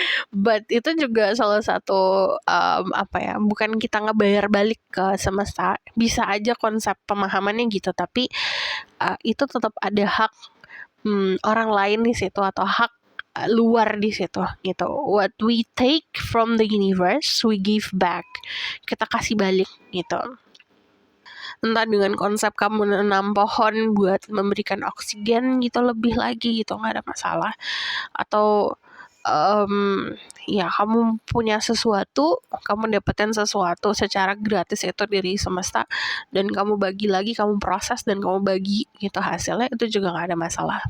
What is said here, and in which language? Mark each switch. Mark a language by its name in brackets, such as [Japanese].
[Indonesian] But itu juga salah satu bukan kita ngebayar balik ke semesta, bisa aja konsep pemahamannya gitu, tapi itu tetap ada hak orang lain di situ atau hak luar di situ gitu. [English] What we take from the universe, we give back. [Indonesian] Kita kasih balik gitu. Entah dengan konsep kamu menanam pohon buat memberikan oksigen gitu lebih lagi gitu, nggak ada masalah. Atau ya kamu punya sesuatu, kamu dapetin sesuatu secara gratis itu dari semesta, dan kamu bagi lagi, kamu proses dan kamu bagi gitu hasilnya, itu juga nggak ada masalah.